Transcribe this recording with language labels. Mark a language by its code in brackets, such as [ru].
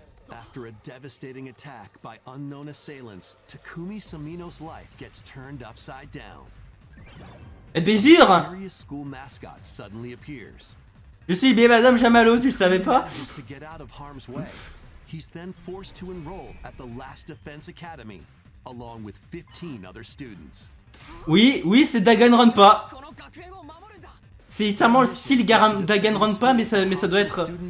[en] After a devastating attack by unknown assailants, Takumi Samino's life gets turned upside down. [fr] Eh ben jure! [en] Mysterious school mascot suddenly appears. [fr] Je suis bien Madame Jamalo, tu le savais pas? [en] To get out of harm's way, he's then forced to enroll at the Last Defense Academy, along with 15 other students. [fr] Oui, c'est Danganronpa. C'est littéralement le style Danganronpa, mais ça doit être...